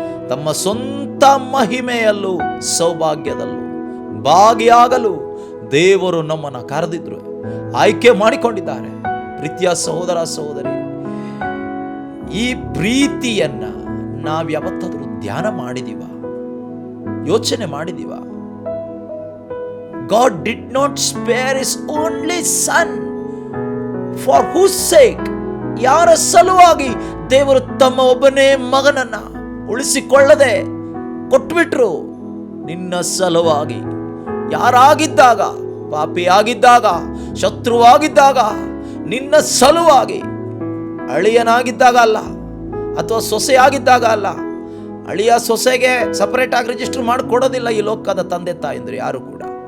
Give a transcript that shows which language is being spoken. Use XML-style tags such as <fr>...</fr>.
<kn>ತಮ್ಮ ಸ್ವಂತ ಮಹಿಮೆಯಲ್ಲೂ ಸೌಭಾಗ್ಯದಲ್ಲೂ ಭಾಗಿಯಾಗಲು ದೇವರು ನಮ್ಮನ್ನು ಕರೆದಿದ್ರು, ಆಯ್ಕೆ ಮಾಡಿಕೊಂಡಿದ್ದಾರೆ. ಪ್ರೀತಿಯ ಸಹೋದರ ಸಹೋದರಿ, ಈ ಪ್ರೀತಿಯನ್ನ ನಾವು ಯಾವತ್ತಾದರೂ ಧ್ಯಾನ ಮಾಡಿದೀವ? ಯೋಚನೆ ಮಾಡಿದೀವ?</kn> <en>God did not spare his only son, for whose sake,</en> <kn>ಯಾರ ಸಲುವಾಗಿ ದೇವರು ತಮ್ಮ ಒಬ್ಬನೇ ಮಗನನ್ನ ಉಳಿಸಿಕೊಳ್ಳದೆ ಕೊಟ್ಬಿಟ್ರು? ನಿನ್ನ ಸಲುವಾಗಿ. ಯಾರಾಗಿದ್ದಾಗ? ಪಾಪಿಯಾಗಿದ್ದಾಗ, ಶತ್ರುವಾಗಿದ್ದಾಗ, ನಿನ್ನ ಸಲುವಾಗಿ. ಅಳಿಯನಾಗಿದ್ದಾಗ ಅಲ್ಲ, ಅಥವಾ ಸೊಸೆಯಾಗಿದ್ದಾಗ ಅಲ್ಲ. ಅಳಿಯ ಸೊಸೆಗೆ ಸಪರೇಟ್ ಆಗಿ ರಿಜಿಸ್ಟರ್ ಮಾಡಿಕೊಡೋದಿಲ್ಲ ಈ ಲೋಕದ ತಂದೆ ತಾಯಂದ್ರು ಯಾರು ಕೂಡ.</kn>